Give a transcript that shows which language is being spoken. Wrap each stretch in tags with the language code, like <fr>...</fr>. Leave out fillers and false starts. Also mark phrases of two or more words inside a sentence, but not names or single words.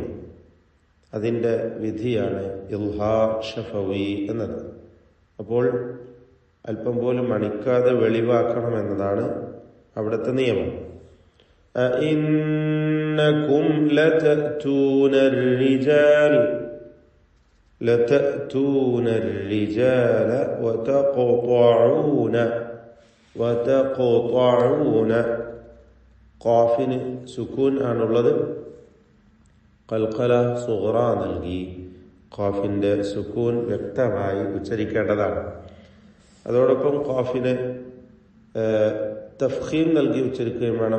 <ml>അതിന്റെ വിധിയാണ്</ml> <ar>إظهار شفوي</ar> <ml>എന്നത്. അപ്പോൾ അല്പം പോലും മണിക്കാതെ വെളിവാക്കണം എന്നതാണ് അവിടുത്തെ നിയമം.</ml> <ar>إنكم لتأتون الرجال لتأتون الرجال وتقطعون</ar> <ml>ഖാഫിന് സുക്കൂൻ ആണുള്ളത്.</ml> <ar>قلقلة صغرى</ar> <ml>നൽകി ഖാഫിന്റെ സുക്കൂൻ വ്യക്തമായി ഉച്ചരിക്കേണ്ടതാണ്. അതോടൊപ്പം ഖാഫിന് തഫ്ഖീം നൽകി ഉച്ചരിക്കുകയും വേണം.</ml>